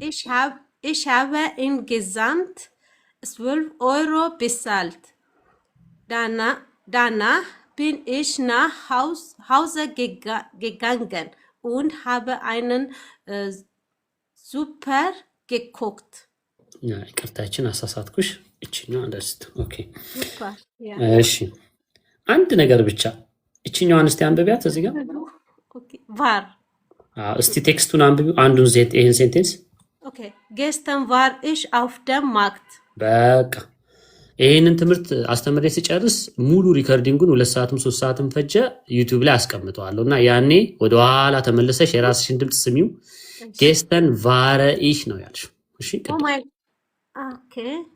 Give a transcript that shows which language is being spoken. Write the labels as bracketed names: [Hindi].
[German] Ich habe insgesamt 12 Euro bezahlt. Danach bin ich nach Hause gegangen und habe einen Super geguckt. [Amharic] Ja, ይቅርታችን አሳሳትኩሽ። እችኛዋ እንደስት ኦኬ። [German] Super, ja. [Amharic] እሺ አንድ ነገር ብቻ እችኛዋን እስቲ አንብቢያት እዚህ ጋር። [German] Okay, war. [Amharic] እስቲ ቴክስቱን አንብቢው አንዱን ይሄን ሴንቴንስ። [German] Okay, gestern war ich auf dem Markt. [Amharic] በቃ ይህንን ትምህርት አስተምሬ ሲጨርስ ሙሉ ሪከርዲንጉን 2 ሰዓትም 3 ሰዓትም ፈጀ ዩቲዩብ ላይ አስቀምጠዋለሁ እና ያኔ ወደኋላ ተመለሰሽ የራስሽን ድምፅ ስሚው። [German] ጌስተን ቫረ ኢሽ [Amharic] ነው ያልሽው። እሺ [English] Oh my, okay.